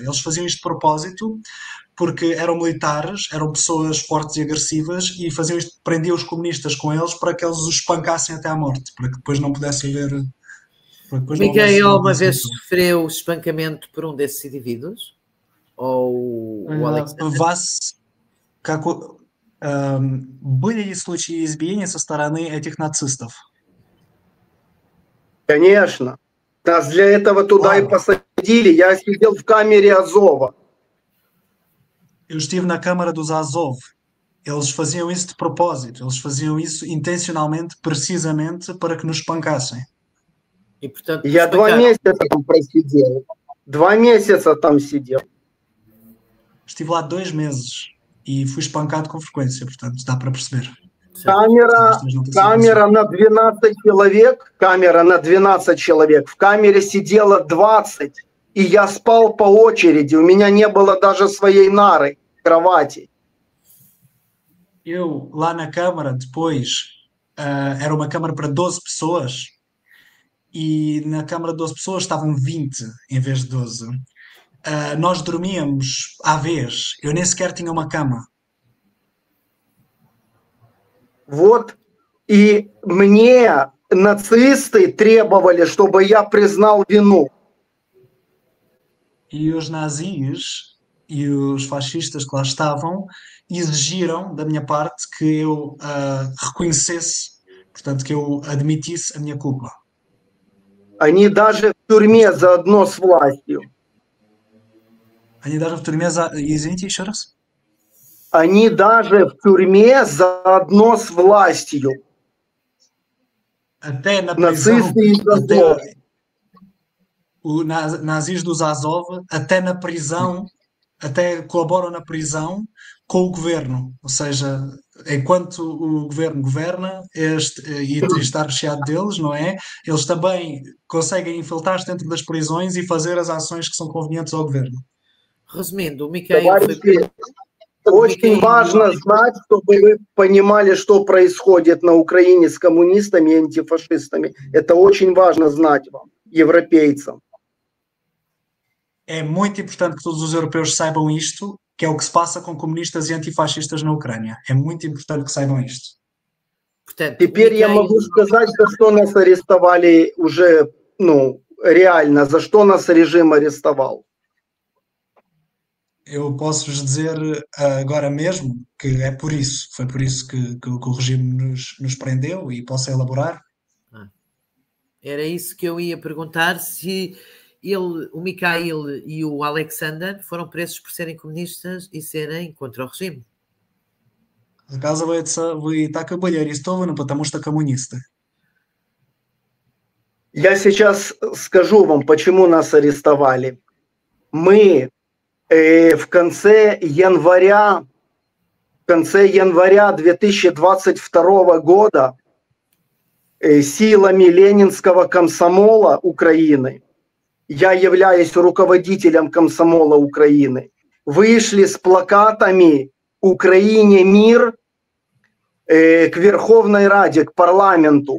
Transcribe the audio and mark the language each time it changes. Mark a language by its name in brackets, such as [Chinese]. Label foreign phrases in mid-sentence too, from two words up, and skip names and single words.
[Portuguese] Eles faziam isto de propósito porque eram militares, eram pessoas fortes e agressivas e faziam isto, prendiam os comunistas com eles para que eles os espancassem até à morte, para que depois não pudessem ver... Miguel alguma vez sofreu espancamento por um desses indivíduos? Ou o Alexander? [Russian] Были ли случаи избиения со стороны этих нацистов? Конечно. Нас для этого туда и посадили. Я сидел в камере Азова. [Portuguese] Eu estive na câmara dos Azov. Eles faziam isso de propósito. Eles faziam isso intencionalmente, precisamente, para que nos espancassem. E, portanto, [Russian] Я 2 месяца там просидел. 2 месяца там сидел. [Portuguese] Estive lá 2 meses e fui espancado com frequência, portanto, dá para perceber. [Russian] Камера на 12 человек, камера на 12 человек, в камере сидело 20, и я спал по очереди, у меня не было даже своей нары, кровати. [Portuguese] Eu, lá na Câmara, depois, era uma Câmara para 12 pessoas e na Câmara de 12 pessoas estavam 20 em vez de 12. Nós dormíamos à vez, eu nem sequer tinha uma cama. [Russian] Вот. И мне нацисты требовали, чтобы я признал вину. [Portuguese] E os nazis e os fascistas que lá estavam exigiram da minha parte que eu reconhecesse, portanto, que eu admitisse a minha culpa. [Russian] Они даже в тюрьме заодно с властью. Они даже в тюрьме Извините, еще раз? Они даже в тюрьме заодно с властью. [Portuguese] Até na prisão, [Russian] Нацисты из Азова. [Portuguese] nazis dos Azov, até na prisão, até colaboram na prisão com o governo. Ou seja, enquanto o governo governa e está recheado deles, não é? Eles também conseguem infiltrar-se dentro das prisões e fazer as ações que são convenientes ao governo. Resumindo, o Mikhail foi... [Russian] Товарищи, очень важно знать, чтобы вы понимали, что происходит на Украине с коммунистами и антифашистами. Это очень важно знать вам, европейцам. [Portuguese] É muito importante que todos os europeus saibam isto, que é o que se passa com comunistas e antifascistas na Ucrânia. É muito importante que saibam isto. Portanto, [Russian] Теперь я могу сказать, за что нас арестовали уже, реально, за что нас режим арестовал. [Portuguese] Eu posso-vos dizer agora mesmo que é por isso, foi por isso que o regime nos prendeu e posso elaborar. Era isso que eu ia perguntar, se o Mikhail e o Alexander foram presos por serem comunistas и serem contra o regime. [Russian] Оказывается, вы так и были арестованы, потому что коммунисты. Я сейчас скажу вам, почему нас арестовали. Мы в конце января 2022 года силами Ленинского комсомола Украины, я являюсь руководителем комсомола Украины, вышли с плакатами «Украине мир» к Верховной Раде, к парламенту.